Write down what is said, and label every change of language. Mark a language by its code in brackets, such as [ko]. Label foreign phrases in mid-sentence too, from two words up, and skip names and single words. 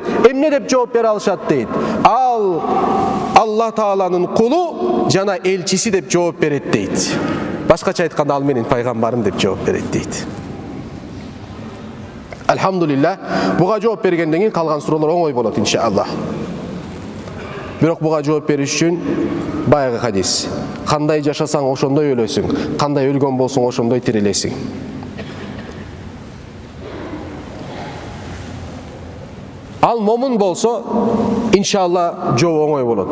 [ky] Emne dep жооп bere alışat deyit. Al Allah Taala'nın kulu jana elçisi dep жооп beret deyit. Başkaça aytkanda al menin paygambarım dep жооп beret deyit. Elhamdülillah, buga жооп bергenden keyin kalgan surolar oңой bolot inşallah. Бирок буга жооп бериш үчүн баягы хадис. Кандай жашасаң ошондой өлөсүң, кандай өлгөн болсоң ошондой тирилесиң. Ал момун болсо, иншалла жооп оңой болот.